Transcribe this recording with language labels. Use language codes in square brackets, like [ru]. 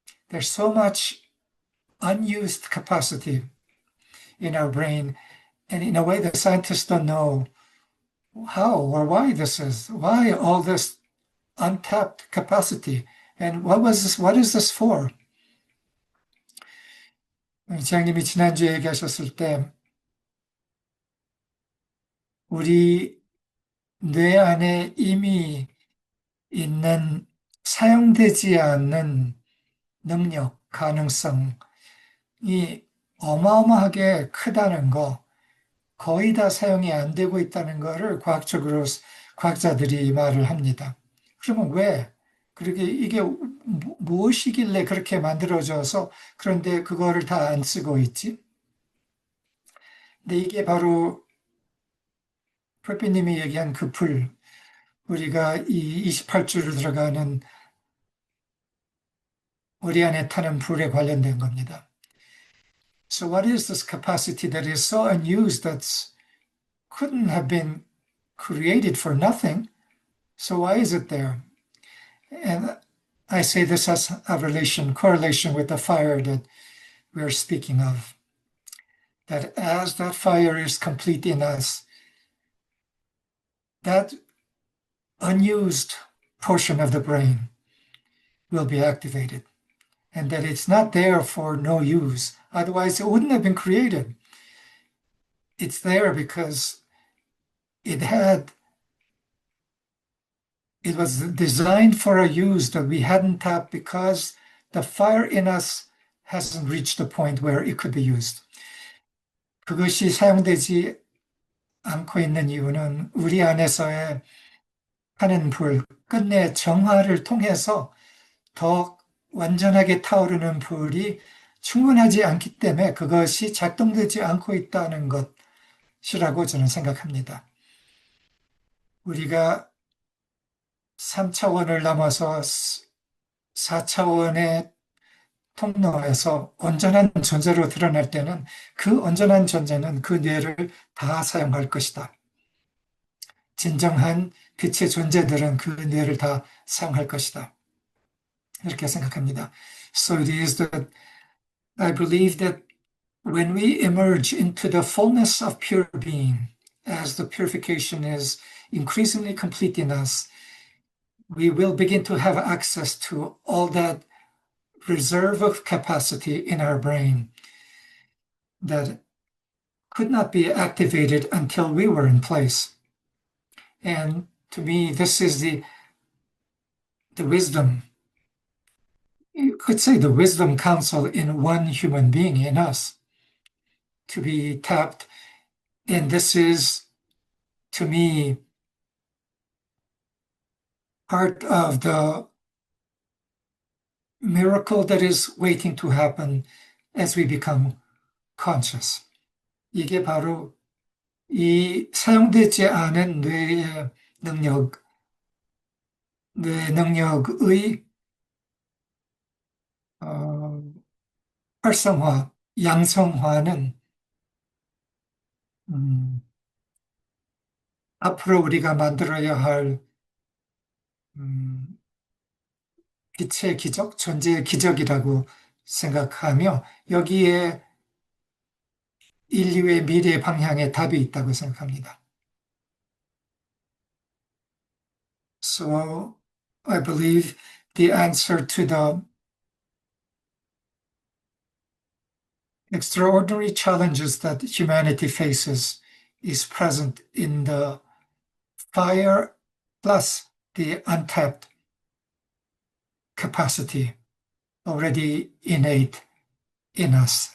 [en] There's so much unused capacity in our brain, and in a way the scientists don't know how or why this is, why all this untapped capacity, and what is this for? [ko] 지장님이 지난주에 얘기하셨을 때 우리 뇌 안에 이미 있는 사용되지 않는 능력, 가능성이 어마어마하게 크다는 거, 거의 다 사용이 안 되고 있다는 거를 과학자들이 말을 합니다. 그러면 왜? 그러게 이게 무엇이길래 그렇게 만들어져서 그런데 그거를 다 안 쓰고 있지? 근데 이게 바로 폴피님이 얘기한 그 불, 우리가 이 28주로 들어가는 우리 안에 타는 불에 관련된 겁니다. [en] So what is this capacity that is so unused that couldn't have been created for nothing? So why is it there? And I say this has a correlation with the fire that we're speaking of. That as that fire is complete in us, that unused portion of the brain will be activated. And that it's not there for no use. Otherwise, it wouldn't have been created. It's there because it was designed for a use that we hadn't tapped because the fire in us hasn't reached the point where it could be used. [ko] 그것이 사용되지 않고 있는 이유는 우리 안에서의 하는 불, 끝내 정화를 통해서 더 완전하게 타오르는 불이 충분하지 않기 때문에 그것이 작동되지 않고 있다는 것이라고 저는 생각합니다. 우리가 3차원을 넘어서 4차원의 통로에서 온전한 존재로 드러날 때는 그 온전한 존재는 그 뇌를 다 사용할 것이다. 진정한 빛의 존재들은 그 뇌를 다 사용할 것이다. 이렇게 생각합니다. [en] So it is that I believe that when we emerge into the fullness of pure being, as the purification is increasingly complete in us, we will begin to have access to all that reserve of capacity in our brain that could not be activated until we were in place. And to me, this is the wisdom. You could say the wisdom council in one human being, in us, to be tapped. And this is, to me, part of the miracle that is waiting to happen as we become conscious. [ko] 이게 바로 이 사용되지 않은 뇌의 능력의 활성화, 양성화는 앞으로 우리가 만들어야 할 빛의 기적, 존재의 기적이라고 생각하며 여기에 인류의 미래 방향에 답이 있다고 생각합니다. [en] So I believe the answer to the extraordinary challenges that humanity faces is present in the fire plus the untapped capacity already innate in us.